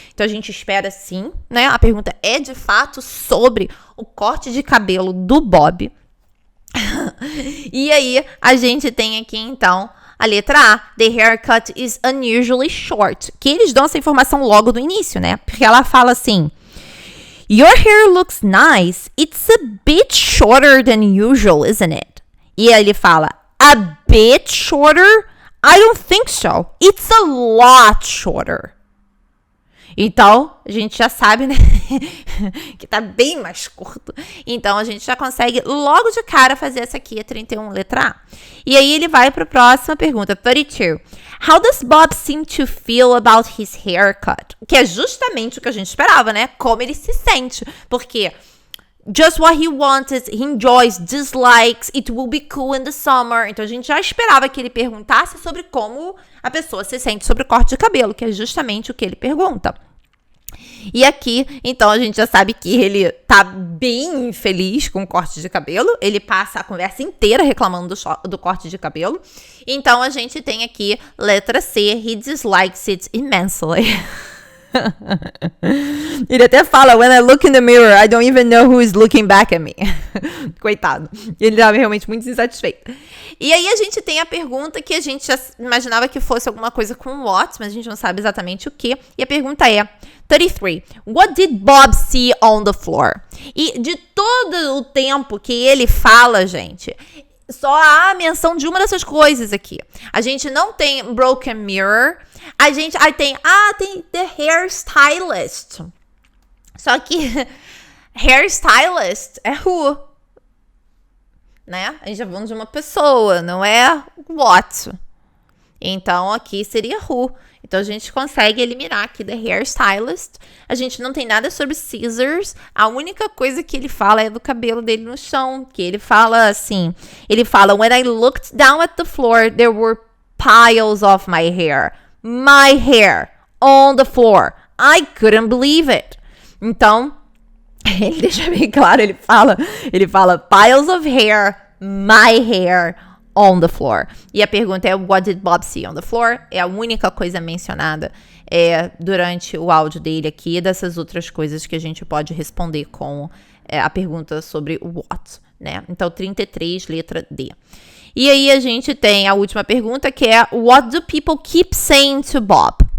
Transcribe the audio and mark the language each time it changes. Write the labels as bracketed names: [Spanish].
[Portuguese] Então, a gente espera sim, né? A pergunta é, de fato, sobre o corte de cabelo do Bob. E aí, a gente tem aqui, então, a letra A. [English] The haircut is unusually short. [Portuguese] Que eles dão essa informação logo do início, né? Porque ela fala assim, [English] Your hair looks nice. It's a bit shorter than usual, isn't it? [Portuguese] E aí ele fala, [English] a bit shorter? I don't think so. It's a lot shorter. [Portuguese] Então, a gente já sabe, né? Que tá bem mais curto. Então, a gente já consegue logo de cara fazer essa aqui, a 31, letra A. E aí, ele vai para a próxima pergunta, 32. [English] How does Bob seem to feel about his haircut? [Portuguese] Que é justamente o que a gente esperava, né? Como ele se sente. Porque [English] just what he wanted, he enjoys, dislikes, it will be cool in the summer. [Portuguese] Então, a gente já esperava que ele perguntasse sobre como a pessoa se sente sobre o corte de cabelo, que é justamente o que ele pergunta. E aqui, então, a gente já sabe que ele tá bem feliz com o corte de cabelo. Ele passa a conversa inteira reclamando do corte de cabelo. Então, a gente tem aqui, letra C, [English] he dislikes it immensely. [Portuguese] Ele até fala, [English] when I look in the mirror, I don't even know who is looking back at me. [Portuguese] Coitado. Ele estava realmente muito insatisfeito. E aí a gente tem a pergunta que a gente já imaginava que fosse alguma coisa com what, mas a gente não sabe exatamente o que. E a pergunta é, 33. [English] What did Bob see on the floor? [Portuguese] E de todo o tempo que ele fala, gente, só há a menção de uma dessas coisas aqui. A gente não tem [English] broken mirror. [Portuguese] A gente aí tem [English] the hairstylist. [Portuguese] Só que hairstylist é who, né? A gente já falando de uma pessoa, não é what. Então aqui seria who. Então a gente consegue eliminar aqui the hairstylist. A gente não tem nada sobre scissors. A única coisa que ele fala é do cabelo dele no chão. Que ele fala assim. Ele fala, [English] when I looked down at the floor, there were piles of my hair. My hair on the floor. I couldn't believe it. [Portuguese] Então, ele deixa bem claro, ele fala [English] piles of hair, my hair on the floor. [Portuguese] E a pergunta é, [English] what did Bob see on the floor? [Portuguese] É a única coisa mencionada durante o áudio dele aqui, dessas outras coisas que a gente pode responder com a pergunta sobre what, né? Então, 33, letra D. E aí a gente tem a última pergunta, que é, [English] what do people keep saying to Bob?